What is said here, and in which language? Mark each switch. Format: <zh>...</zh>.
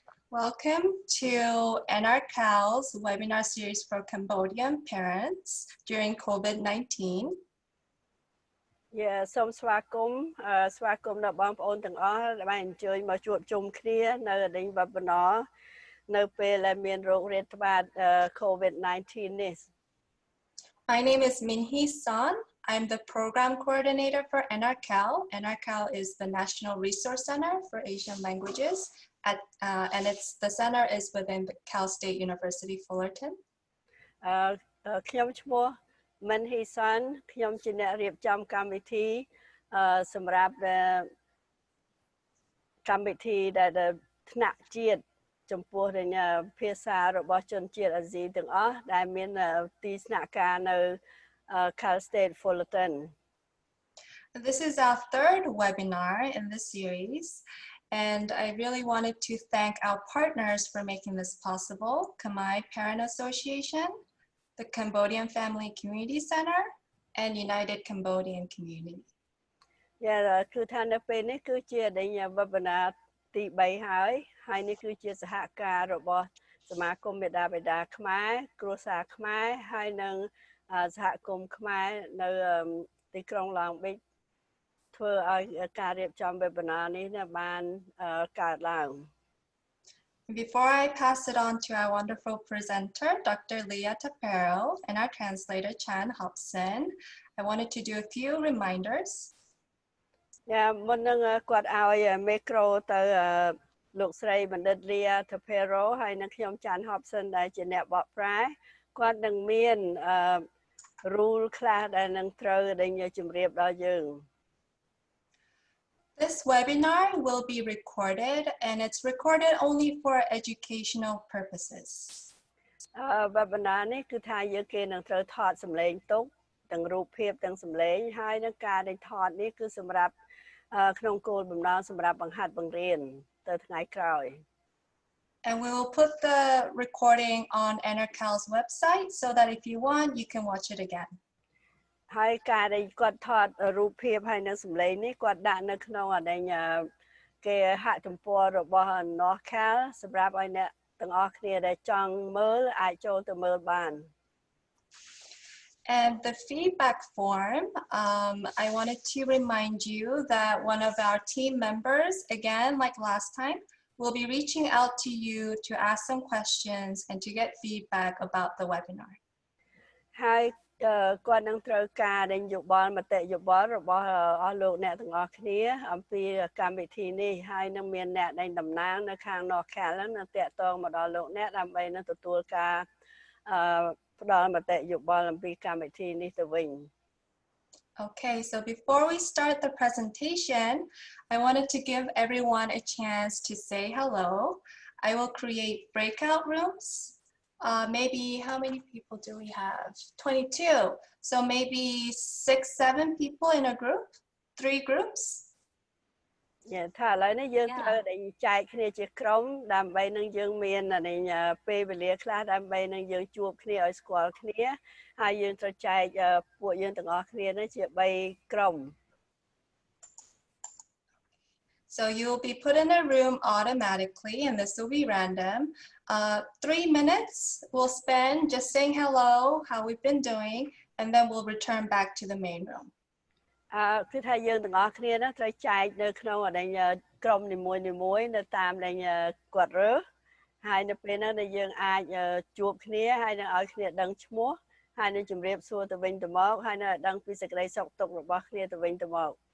<en>Welcome to NRCAL's webinar series for Cambodian parents during COVID-19.</en> <km>Yeah, សូមស្វាគមន៍ដល់បងប្អូនទាំងអស់ដែលបានអញ្ជើញមកជួបជុំគ្នានៅ webinar នៅពេលដែលមានโรគរាតត្បាត COVID-19 នេះ</km> <en>My name is Minhee Son. I'm the program coordinator for NRCAL. NRCAL is the National Resource Center for Asian Languages, and the center is within the Cal State University, Fullerton.</en> <km>ខ្ញុំឈ្មោះ Minhee Son ខ្ញុំជាអ្នករៀបចំកម្មវិធីសម្រាប់កម្មវិធីដែលថ្នាក់ជាតិចំពោះភាសារបស់ជនជាតិអាស៊ីទាំងអស់ដែលមានទីស្នាក់ការនៅ Cal State Fullerton.</km> <en>This is our third webinar in this series, and I really wanted to thank our partners for making this possible: Khmer Parent Association, the Cambodian Family Community Center, and United Cambodian Community.</en> <km>គឺថានៅពេលនេះគឺជាwebinar ទី3ហើយនេះគឺជាសហការរបស់សមាគមមេដាបេដាខ្មែរគ្រួសារខ្មែរហើយនិងសហគមន៍ខ្មែរនៅទីក្រុងឡង់ប៊ីចធ្វើឲ្យការរៀបចំ webinar នេះបានកើតឡើង</km> <en>Before I pass it on to our wonderful presenter, Dr. Tappero, and our translator, Chan Hobson, I wanted to do a few reminders.</en> <km>មុននឹងគាត់ឲ្យមីក្រូទៅលោកស្រីបណ្ឌិត Tappero ហើយនឹងខ្ញុំ Chan Hobson ដែលជាអ្នកបកប្រែគាត់នឹងមាន rule ខ្លះដែលនឹងត្រូវដែលជម្រាបដល់យើង</km> <en>This webinar will be recorded, and it's recorded only for educational purposes.</en> <km>webinar នេះគឺថាយើងគេនឹងត្រូវថតសម្លេងទុកទាំងរូបភាពទាំងសម្លេងហើយនឹងការដែលថតនេះគឺសម្រាប់ក្នុងគោលបំណងសម្រាប់បង្ហាត់បង្រៀនទៅថ្ងៃក្រោយ</km> <en>And we will put the recording on NRCAL's website so that if you want, you can watch it again.</en> <km>ហើយការដែលគាត់ថតរូបភាពហើយនឹងសម្លេងនេះគាត់ដាក់នៅក្នុងគេហទំព័ររបស់ NRCAL សម្រាប់ឲ្យអ្នកទាំងអស់គ្នាដែលចង់មើលអាចចូលទៅមើលបាន</km> <en>And the feedback form, I wanted to remind you that one of our team members, again, like last time, will be reaching out to you to ask some questions and to get feedback about the webinar.</en> <km>ហើយគាត់នឹងត្រូវការដែលយោបល់មតិយោបល់របស់អស់លោកអ្នកទាំងអស់គ្នាអំពីកម្មវិធីនេះហើយនឹងមានអ្នកដែលតំណាងនៅខាង NRCAL នឹងតាក់ទងមកដល់លោកអ្នកដើម្បីនឹងទទួលការផ្ដល់មតិយោបល់អំពីកម្មវិធីនេះទៅវិញ</km> <en>Okay, so before we start the presentation, I wanted to give everyone a chance to say hello. I will create breakout rooms. Maybe how many people do we have? 22. So maybe 6-7 people in a group, 3 groups.</en> <km>ថាឥឡូវនេះយើងត្រូវតែចែកគ្នាជាក្រុមដើម្បីនឹងយើងមានពេលវេលាខ្លះដើម្បីនឹងយើងជួបគ្នាឲ្យស្គាល់គ្នាហើយយើងត្រូវចែកពួកយើងទាំងអស់គ្នានេះជា3ក្រុម</km> <en>So you will be put in a room automatically, and this will be random. 3 minutes we'll spend just saying hello, how we've been doing, and then we'll return back to the main room.</en> <km>គឺថាយើងទាំងអស់គ្នាណាត្រូវចែកនៅក្នុងក្រុមនីមួយៗនៅតាមដែលគាត់រើសហើយនៅពេលហ្នឹងដែលយើងអាចជួបគ្នាហើយនឹងឲ្យគ្នាដឹងឈ្មោះហើយនឹងជម្រាបសួរទៅវិញទៅមកហើយនឹងឲ្យដឹងពីសេចក្តីសុខទុក្ខរបស់គ្នាទៅវិញទៅមក</km>